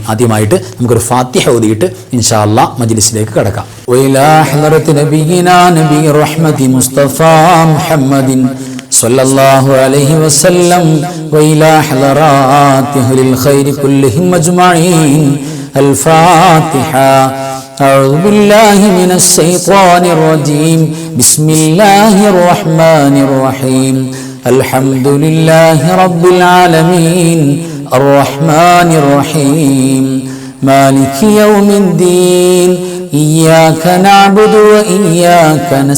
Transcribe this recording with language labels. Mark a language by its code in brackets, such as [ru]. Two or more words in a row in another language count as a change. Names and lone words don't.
[ml] ആദ്യമായിട്ട് നമുക്കൊരു ഫാത്തിഹ ഓതിയിട്ട് [ar] إن شاء الله [ml] മജ്ലിസിലേക്ക് കടക്കാം. [ar] وإلى حضرة نبينا نبي الرحمة المصطفى محمد صلى الله عليه وسلم وإلى حضرات أهل الخير كلهم أجمعين. الفاتحة. أعوذ بالله من الشيطان الرجيم. بسم الله الرحمن الرحيم. الحمد لله رب العالمين الرحمن الرحيم مالك يوم الدين إياك نعبد وإياك